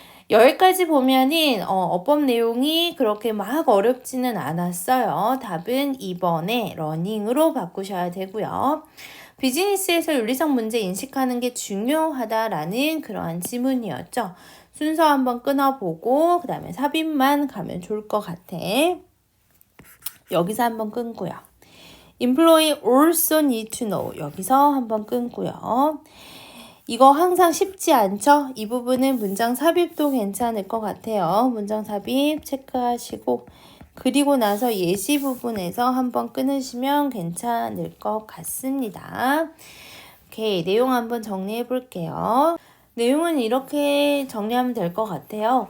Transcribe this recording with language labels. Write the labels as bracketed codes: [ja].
[ko] 여기까지 보면은 어법 내용이 그렇게 막 어렵지는 않았어요. 답은 2번에 러닝으로 바꾸셔야 되고요. 비즈니스에서 윤리적 문제 인식하는 게 중요하다라는 그러한 지문이었죠. 순서 한번 끊어보고 그 다음에 삽입만 가면 좋을 것 같아. 여기서 한번 끊고요. [en] Employee also need to know. [ko] 여기서 한번 끊고요. 이거 항상 쉽지 않죠? 이 부분은 문장 삽입도 괜찮을 것 같아요. 문장 삽입 체크하시고 그리고 나서 예시 부분에서 한번 끊으시면 괜찮을 것 같습니다. 오케이, 내용 한번 정리해 볼게요. 내용은 이렇게 정리하면 될 것 같아요.